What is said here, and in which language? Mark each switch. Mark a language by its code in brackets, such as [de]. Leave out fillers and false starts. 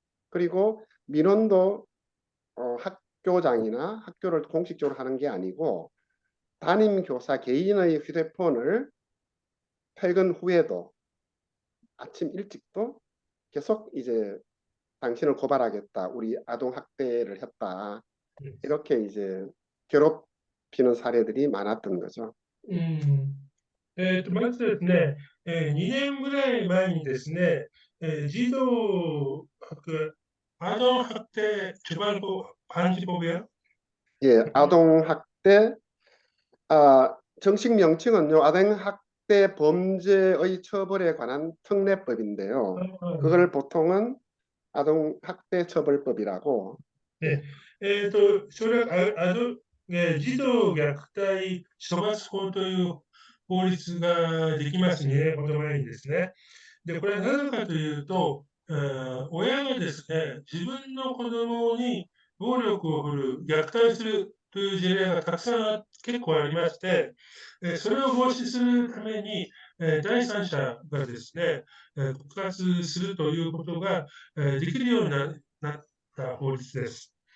[ko] 그리고 민원도 학교장이나 학교를 공식적으로 하는 게 아니고 담임 교사 개인의 휴대폰을 퇴근 후에도 아침 일찍도 계속 이제 당신을 고발하겠다. 우리 아동학대를 했다. 이렇게 이제 괴롭히는 사례들이 많았던 거죠. [ja] まずですね、2年ぐらい前にですね、児童 [ko] 아동학대 처벌법 방지법이요? 예, 아동학대 정식 명칭은요, 아동학대 범죄의 처벌에 관한 특례법인데요. 그걸 보통은 아동학대 처벌법이라고. 네. [ja] それは児童虐待処罰法という法律ができます2年ほど前にですね。で、これはなぜかというと、親がですね、自分の子供に暴力を振るう、虐待するという事例がたくさん結構ありまして、それを防止するために、第三者がですね、告発するということが、できるようになった法律です。